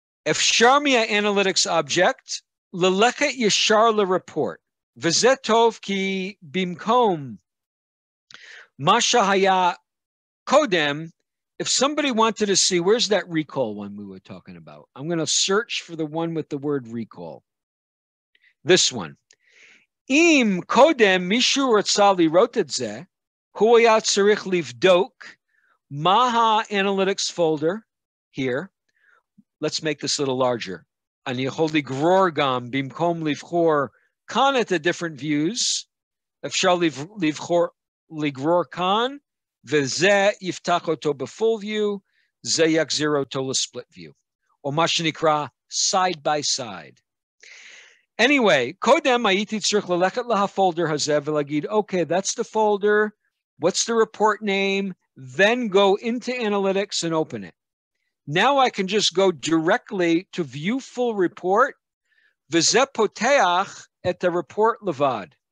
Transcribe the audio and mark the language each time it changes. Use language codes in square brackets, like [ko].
[he] אפשר מה-analytics object ללכת ישר ל-report, וזה טוב כי במקום מה שהיה קודם, [en] if somebody wanted to see, where's that recall one we were talking about? I'm going to search for the one with the word recall. This one. [he] אם קודם מישהו רצה לראות את זה, הוא היה צריך לבדוק מה ה- [en] Analytics folder here. Let's make this a little larger. [he] אני יכול לגרור גם, במקום לבחור כאן את ה- [en] different views, [he] אפשר לגרור כאן, וזה יפתח אותו ב- [en] full view, [he] זה יחזיר אותו ל- [en] split view, [he] או מה שנקרא [en] side by side. Anyway, [he] קודם הייתי צריך ללכת להפולדר הזה ולהגיד, [en] okay, that's the folder, what's the report name, then go into Analytics and open it. Now I can just go directly to view full report, [he] וזה פותח את הרפורט לבד.